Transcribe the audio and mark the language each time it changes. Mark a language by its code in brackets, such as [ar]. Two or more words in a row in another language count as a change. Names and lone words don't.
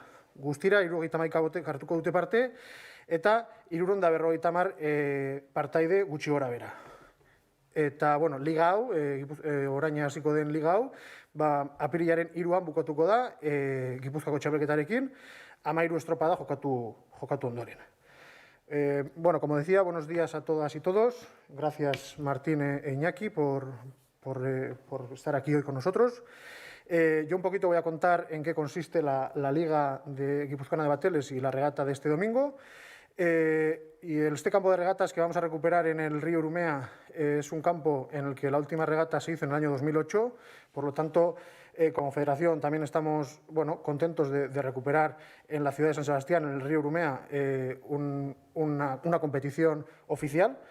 [eu] Guztira, 71 botek hartuko dute parte, eta 350 partaide gutxi gora bera. Eta, liga hau, orain hasiko den liga hau, apirilaren 3an bukatuko da, Gipuzkoako txapelketarekin, 13 estropada jokatu ondoren. [es] Como decía, buenos días a todas y todos. Gracias, Martín e Iñaki, por estar aquí hoy con nosotros. Yo un poquito voy a contar en qué consiste la Liga Guipuzcoana de Bateles y la regata de este domingo. Este campo de regatas que vamos a recuperar en el río Urumea es un campo en el que la última regata se hizo en el año 2008, por lo tanto, como federación también estamos contentos de recuperar en la ciudad de San Sebastián, en el río Urumea, una competición oficial.